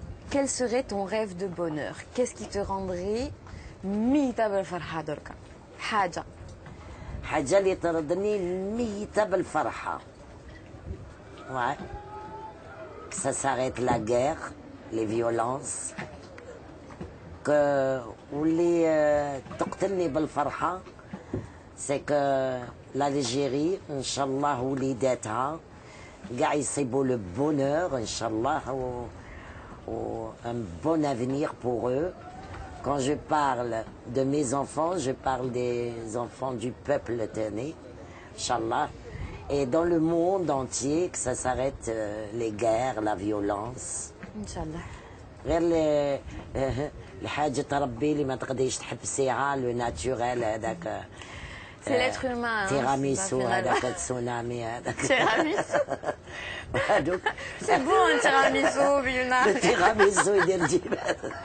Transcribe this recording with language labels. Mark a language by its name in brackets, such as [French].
[French] Quel serait ton rêve de bonheur? Qu'est-ce qui te rendrait [Arabic] ميتة بالفرحة دركا؟ حاجة. حاجة اللي تردني ميتة بالفرحة. [French] Ouais. Que ça s'arrête la guerre, les violences. Que [Arabic] واللي تقتلني بالفرحة [French] c'est que l'Algérie [Arabic] إن شاء الله وليداتها قاع يصيبوا [French] le bonheur إن شاء الله ou un bon avenir pour eux. Quand je parle de mes enfants, je parle des enfants du peuple tenné, Inch'Allah. Et dans le monde entier, que ça s'arrête les guerres, la violence. Inch'Allah. [Arabic] غير الحاجة تربي اللي ما تقدريش تحبسيها لو ناتوريل هذاك. [French] C'est l'être humain. [Arabic] تيراميسو هذاك التسونامي هذاك. تيراميسو. [French] C'est beau un tiramisu, Biouna. [Arabic] Le tiramisu يدير جبال.